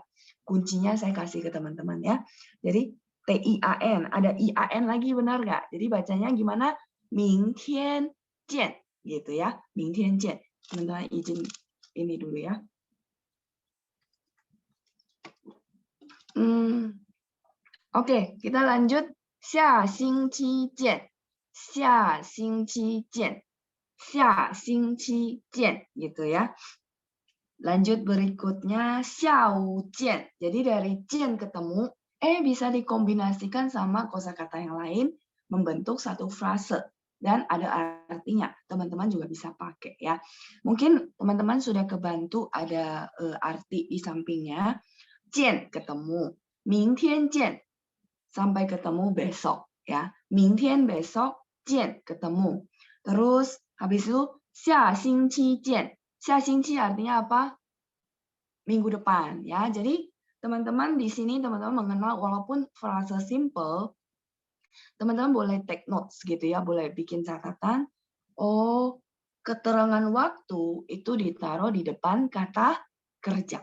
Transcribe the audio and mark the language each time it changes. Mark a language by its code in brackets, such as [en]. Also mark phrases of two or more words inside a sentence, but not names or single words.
[id] Kuncinya saya kasih ke teman-teman ya. Jadi TIAN, ada IAN lagi benar nggak? Jadi bacanya gimana? [zh] 明天见 [id] gitu ya. [zh] 明天见. [id] Teman-teman izin ini dulu ya. Oke, kita lanjut. [zh] 下星期见. 下星期见. 下星期见 [id] gitu ya. Lanjut berikutnya [zh] 下午见. [id] Jadi dari 见 ketemu, bisa dikombinasikan sama kosakata yang lain membentuk satu frase dan ada artinya. Teman-teman juga bisa pakai ya. Mungkin teman-teman sudah kebantu ada arti di sampingnya. 见 ketemu, [zh] 明天见 [id] sampai ketemu besok ya. 明天 besok, 见 ketemu. Terus habis itu [zh] 下星期见. 下星期 [id] artinya apa? Minggu depan ya. Jadi teman-teman di sini teman-teman mengenal walaupun frase simple, teman-teman boleh [en] take notes [id] gitu ya, boleh bikin catatan. Oh, keterangan waktu itu ditaruh di depan kata kerja.